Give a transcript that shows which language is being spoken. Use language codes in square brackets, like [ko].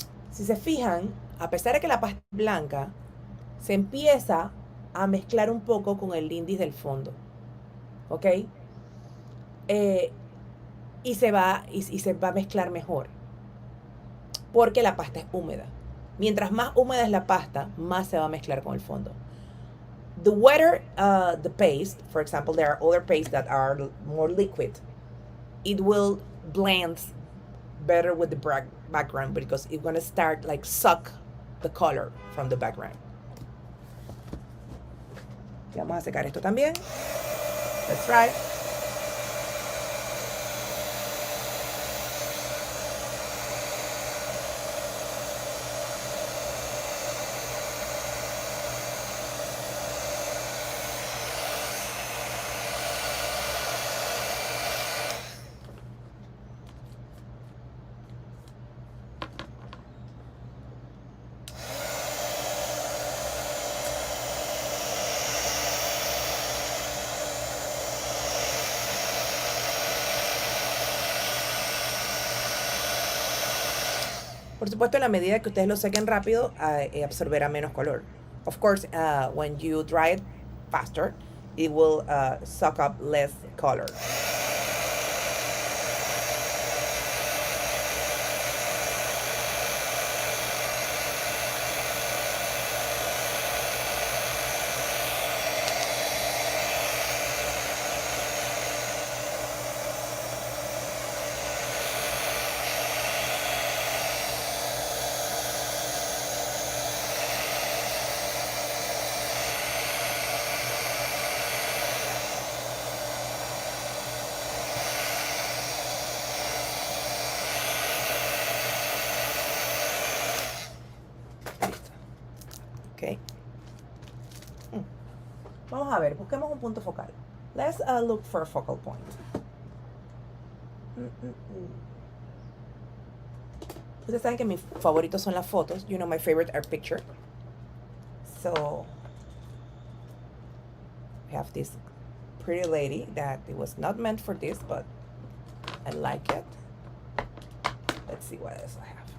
[es] Si se fijan, a pesar de que la pasta es blanca, se empieza a mezclar un poco con el Lindys del fondo. ¿Ok? Y se va a mezclar mejor. Porque la pasta es húmeda. Mientras más húmeda es la pasta, más se va a mezclar con el fondo. [en] The wetter the paste, for example, there are other pastes that are more liquid, it will blend better with the background because it's going to start like suck the color from the background. [es] Y vamos a secar esto también. [en] Let's try. [es] Por supuesto, en la medida que ustedes lo sequen rápido, absorberá menos color. [en] Of course, when you dry it faster, it will suck up less color. Okay. [es] Vamos a ver, busquemos un punto focal. [en] Let's look for a focal point. [es] Ustedes saben que mis favoritos son las fotos. [en] You know, my favorite are picture. So, we have this pretty lady that it was not meant for this, but I like it. Let's see what else I have.